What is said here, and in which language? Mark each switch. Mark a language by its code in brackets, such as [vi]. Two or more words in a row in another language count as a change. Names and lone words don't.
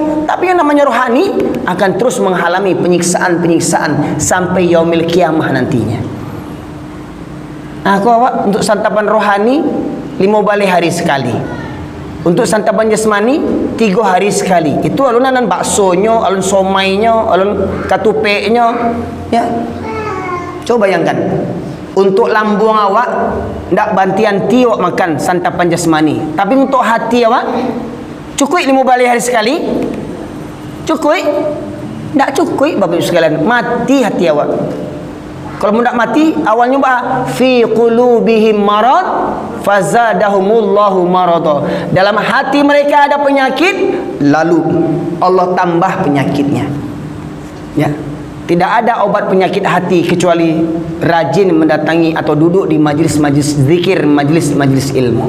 [id] Tapi yang namanya rohani akan terus menghalami penyiksaan-penyiksaan sampai yaumil kiamah nantinya. [min] Nah, awak untuk santapan rohani 5 balik hari sekali. [id] Untuk santapan jasmani 3 hari sekali. [min] Itu alunan baksonya, alun somainya, alun katupeknya. [id] Ya. Coba bayangkan. [min] Untuk lambung awak ndak banti-anti awak makan santapan jasmani, tapi untuk hati awak cukup 5 balik hari sekali? [id] Cukup? Ndak cukup Bapak Ibu sekalian. [min] Mati hati awak. Kalau ndak mati, awalnya [ar] fi qulubihim marad fazadahumullahu marada. [id] Dalam hati mereka ada penyakit, lalu Allah tambah penyakitnya. Ya. Tidak ada obat penyakit hati kecuali rajin mendatangi atau duduk di majlis-majlis zikir, majlis-majlis ilmu.